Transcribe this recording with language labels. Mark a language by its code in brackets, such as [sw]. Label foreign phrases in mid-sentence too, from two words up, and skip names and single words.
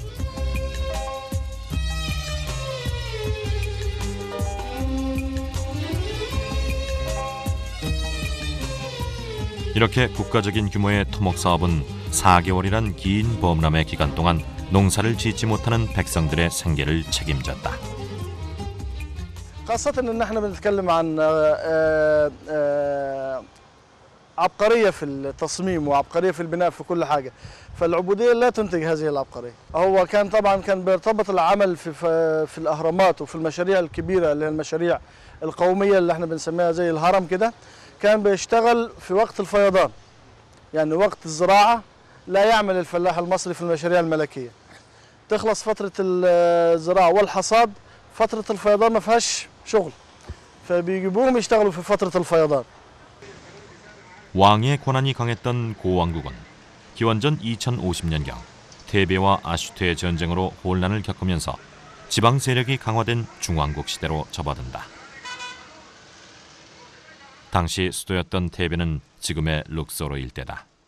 [ko] 이렇게 국가적인 규모의 토목 사업은 4개월이란 긴 범람의 기간 동안 농사를 짓지 못하는 백성들의 생계를 책임졌다. [ar] خاصة ان احنا بنتكلم عن عبقرية في التصميم وعبقرية في البناء في كل حاجة، فالعبودية لا تنتج هذه العبقرية. هو كان طبعا بيرتبط العمل في الأهرامات وفي المشاريع الكبيرة اللي هي المشاريع القومية اللي احنا بنسميها زي الهرم كده، كان بيشتغل في وقت الفيضان، يعني وقت الزراعة لا يعمل الفلاح المصري في المشاريع الملكية. تخلص فترة الزراعة والحصاد، فترة الفيضان ما فيهاش شغل، فبيجيبوهم يشتغلوا في فترة الفيضان. [ko] 왕의 권한이 강했던 고왕국은 기원전 2050년경 테베와 아슈트의 전쟁으로 혼란을 겪으면서 지방 세력이 강화된 중왕국 시대로 접어든다. 당시 수도였던 테베는 지금의 룩소르 일대다.